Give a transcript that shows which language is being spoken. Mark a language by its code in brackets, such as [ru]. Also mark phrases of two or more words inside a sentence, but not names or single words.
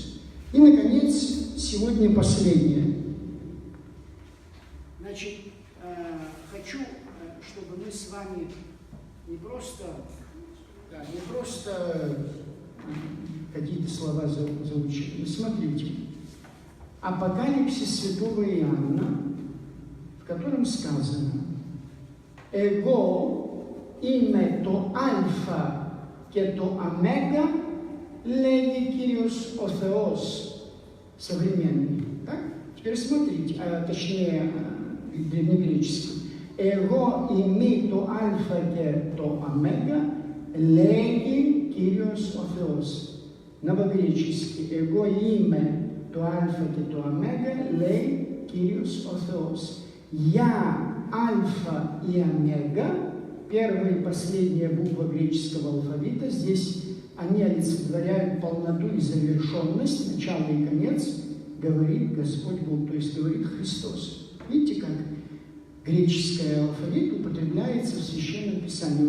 [ru] И, наконец, сегодня последнее. Значит, хочу, чтобы мы с вами не просто Да, не просто какие-то слова заучили. Смотрите. Апокалипсис святого Иоанна, в котором сказано [el] «Εγώ είμαι το άλφα και το ωμέγα, λέγει Κύριος ο Θεός», [ru] современный. Так? Теперь смотрите, точнее, древнегреческий. [el] «Εγώ είμαι το άλφα και το ωμέγα, λέγει Κύριος ο Θεός». Новогреческий. «Εγώ είμαι το άλφα και το ωμέγα, λέει Κύριος ο Θεός». [ru] Я альфа и омега, первая и последняя буква греческого алфавита, здесь они олицетворяют полноту и завершенность, начало и конец, говорит Господь Бог, то есть говорит Христос. Видите, как греческий алфавит употребляется в Священном Писании.